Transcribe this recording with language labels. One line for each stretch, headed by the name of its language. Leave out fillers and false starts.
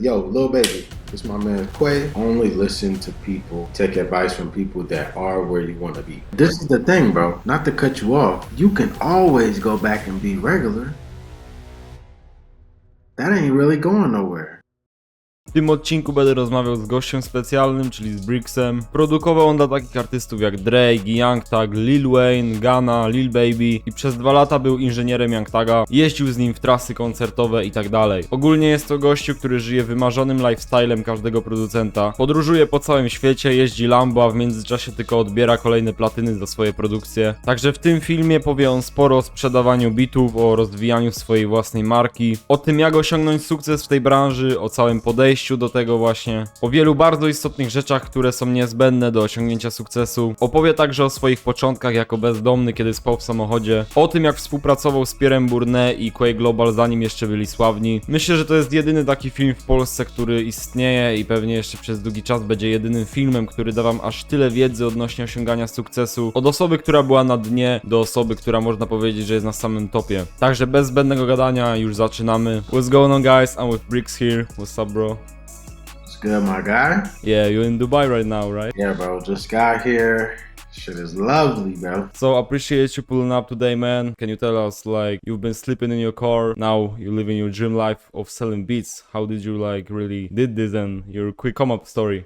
English: Yo, Lil Baby, this my man Quay. Only listen to people, take advice from people that are where you want to be. This is the thing, bro. Not to cut you off. You can always go back and be regular. That ain't really going nowhere.
Polish: W tym odcinku będę rozmawiał z gościem specjalnym, czyli z Bricksem. Produkował on dla takich artystów jak Drake, Young Thug, Lil Wayne, Gunna, Lil Baby i przez 2 lata był inżynierem Young Thuga, jeździł z nim w trasy koncertowe i tak dalej. Ogólnie jest to gościu, który żyje wymarzonym lifestylem każdego producenta. Podróżuje po całym świecie, jeździ Lambo, a w międzyczasie tylko odbiera kolejne platyny za swoje produkcje. Także w tym filmie powie on sporo o sprzedawaniu bitów, o rozwijaniu swojej własnej marki, o tym jak osiągnąć sukces w tej branży, o całym podejściu do tego właśnie, o wielu bardzo istotnych rzeczach, które są niezbędne do osiągnięcia sukcesu. Opowie także o swoich początkach jako bezdomny, kiedy spał w samochodzie, o tym jak współpracował z Pierrem Bourne i Quay Global, zanim jeszcze byli sławni. Myślę, że to jest jedyny taki film w Polsce, który istnieje i pewnie jeszcze przez długi czas będzie jedynym filmem, który da wam aż tyle wiedzy odnośnie osiągania sukcesu, od osoby, która była na dnie, do osoby, która można powiedzieć, że jest na samym topie. Także bez zbędnego gadania już zaczynamy.
English: What's going on, guys? I'm with Bricks here. What's up, bro? Good, my guy. Yeah, you're in Dubai right now, right? Yeah, bro. Just got here. Shit is lovely, bro. So appreciate you pulling up today, man. Can you tell us, like, you've been sleeping in your car, now you're living your dream life of selling beats. How did you, like, really did this and your quick come-up story?